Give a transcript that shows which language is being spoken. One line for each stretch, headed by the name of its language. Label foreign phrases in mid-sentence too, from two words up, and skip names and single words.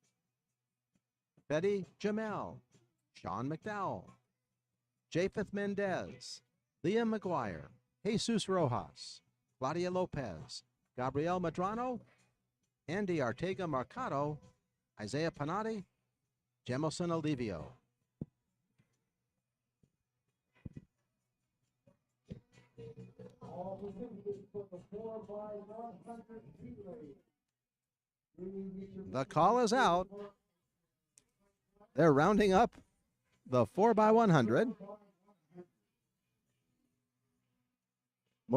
English: Betty Jamel, Sean McDowell, Japheth Mendez, Liam McGuire, Jesus Rojas, Claudia Lopez, Gabriel Madrano, Andy Artega Marcado, Isaiah Panati, Jemison Olivio. The call is out. They're rounding up the 4x100.